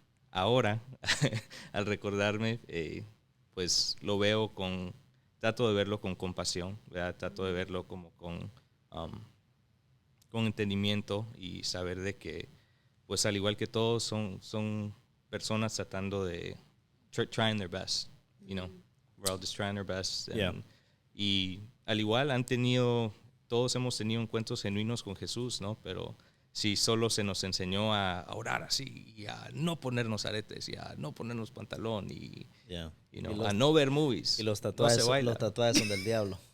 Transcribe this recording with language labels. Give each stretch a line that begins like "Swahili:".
Spanish: Ahora, al recordarme, pues lo veo trato de verlo con compasión, ¿verdad? Trato de verlo como con entendimiento y saber de que, pues al igual que todos, son personas tratando de
English: trying their best, you know. We're all just trying our best. Yeah.
Spanish: Y al igual todos hemos tenido encuentros genuinos con Jesús, ¿no? Pero sí, solo se nos enseñó a orar así, y a no ponernos aretes, y a no ponernos pantalón, y,
English: you know,
Spanish: a no ver movies. Y los tatuajes, no se baila. los tatuajes son del diablo.